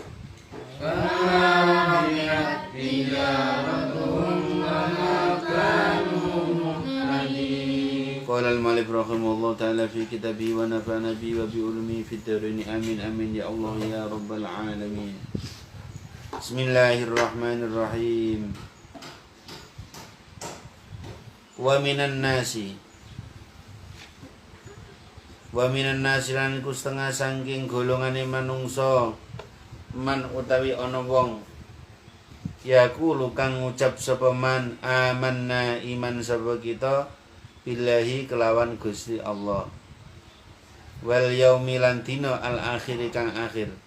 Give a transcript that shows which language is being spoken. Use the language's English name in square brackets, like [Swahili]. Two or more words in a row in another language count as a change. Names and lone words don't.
[Arabic] قال المؤلف رحمه الله تعالى في كتابه ونفعنا به وبعلومه في الدارين آمين آمين يا الله يا رب العالمين. بسم الله الرحمن الرحيم. ومن الناس [Javanese] lan iku setengah saking golongane manungsa man utawi ana wong yaqulu kang ngucap sapa man amanna iman sapa kita billahi kelawan Gusti Allah [Arabic] واليوم [Javanese] lan dina [Arabic] الآخر [Javanese] kang akhir